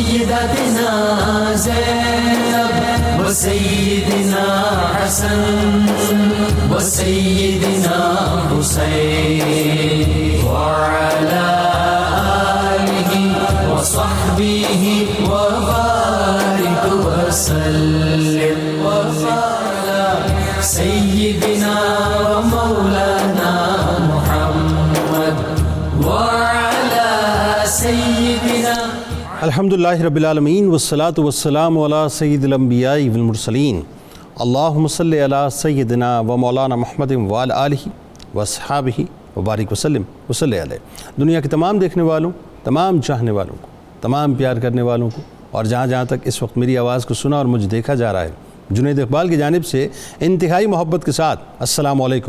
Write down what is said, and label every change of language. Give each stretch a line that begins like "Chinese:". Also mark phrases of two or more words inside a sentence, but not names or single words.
Arabic: سیدتنا زینب وسیدنا حسن وسیدنا حسین وعلى آلہ وصحبہ وبارک وسلم وعلى سیدنا ومولانا محمد وعلى سیدنا الحمدللہ رب العالمین والصلاة والسلام علی سید الانبیاء والمرسلین اللہم صلی علی سیدنا و مولانا محمد وعلی آلہ واصحابہ وبارک وسلم وصلی علیہ۔
Urdu: دنیا کے تمام دیکھنے والوں، تمام چاہنے والوں کو، تمام پیار کرنے والوں کو، اور جہاں جہاں تک اس وقت میری آواز کو سنا اور مجھے دیکھا جا رہا ہے، جنید اقبال کی جانب سے انتہائی محبت کے ساتھ
Arabic: السلام علیکم۔